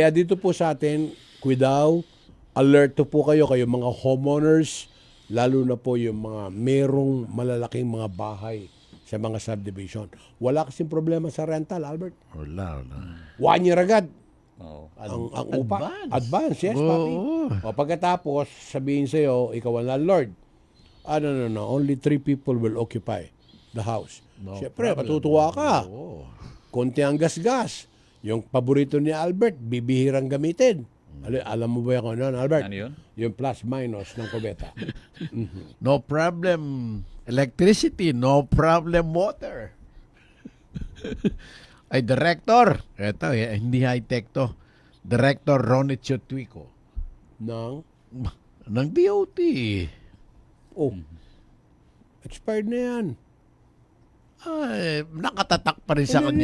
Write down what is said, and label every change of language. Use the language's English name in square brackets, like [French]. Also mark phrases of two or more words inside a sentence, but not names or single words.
[Filipino] Kaya dito po sa atin, kuidaw, alert po kayo mga homeowners, lalo na po yung mga merong malalaking mga bahay sa mga subdivision. Wala kasing problema sa rental, Albert. Wala. 1 year agad. Oo. Ang upa. Advance. [English] Advance, yes, [Filipino] Oo. papi. O pagkatapos, sabihin sa'yo, ikaw ang landlord. [English] No. Only 3 people will occupy the house. [Filipino] Siyempre, matutuwa ka. Konti ang gas-gas. Yung paborito ni Albert, bibihirang gamitin. Alam mo ba yung ano, Albert? Ano yun? Yung plus-minus ng kubeta. [English] No problem electricity, no problem water. [Filipino] Ay, Director. Ito, hindi high-tech to. Director Ronnie Chotwico. Nang, Ng DOT. expired na yan. Ay, nakatatak pa rin sa kanya